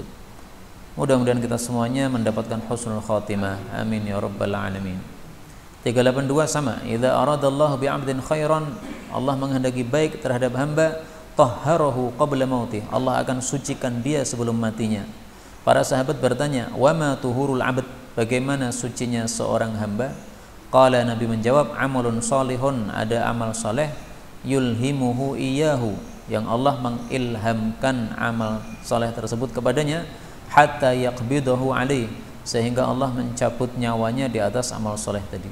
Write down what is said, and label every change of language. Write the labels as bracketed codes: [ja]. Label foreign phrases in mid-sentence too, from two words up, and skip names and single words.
[id] Mudah-mudahan kita semuanya mendapatkan [ar] حسن الخاتمة. آمين يا رب العالمين. [id] 382 sama, [ar] إذا أراد الله بعبد خيرا, [id] Allah menghendaki baik terhadap hamba, [ar] طهره قبل موته, [id] Allah akan sucikan dia sebelum matinya. Para sahabat bertanya, [ar] وما طهور العبد, [id] bagaimana sucinya seorang hamba? Qala, Nabi menjawab, [ar] عمل صالح, [id] ada amal saleh, [ar] يلهمه إياه, [id] yang Allah mengilhamkan amal saleh tersebut kepadanya, [ar] حتى يقبضه عليه, [id] sehingga Allah mencabut nyawanya di atas amal saleh tadi.